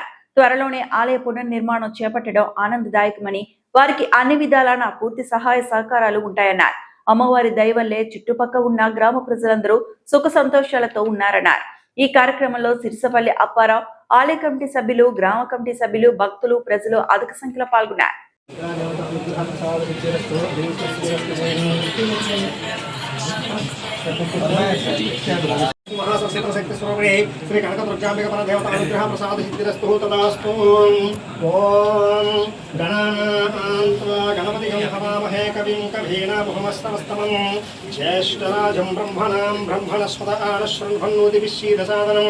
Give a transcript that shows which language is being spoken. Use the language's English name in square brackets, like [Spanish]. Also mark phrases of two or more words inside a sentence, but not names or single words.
[Telugu] త్వరలోనే ఆలయ పునర్నిర్మాణం చేపట్టడం ఆనందదాయకమని, వారికి అన్ని విధాలన పూర్తి సహాయ సహకారాలు ఉంటాయన్నారు. అమ్మవారి దయ వల్లే చుట్టుపక్క ఉన్న గ్రామ ప్రజలందరూ సుఖ సంతోషాలతో ఉన్నారన్నారు. ఈ కార్యక్రమంలో సిరిసపల్లి అప్పారావు, ఆలయ కమిటీ సభ్యులు, గ్రామ కమిటీ సభ్యులు, భక్తులు, ప్రజలు అధిక సంఖ్యలో పాల్గొన్నారు. [Sanskrit] महाशक्ति स्वरूपिणी श्री कनक दुर्गांबिक पर देवता अनुग्रह प्रसाद सिद्धिरस्तु तदास्तु। ओम गणपति हवामहे कविं कवीनामुपमस्तमस्तमं ज्येष्ठराजं ब्रह्मणस्पत आनश्रृण्वन्नोति विश्चीदसादनम्।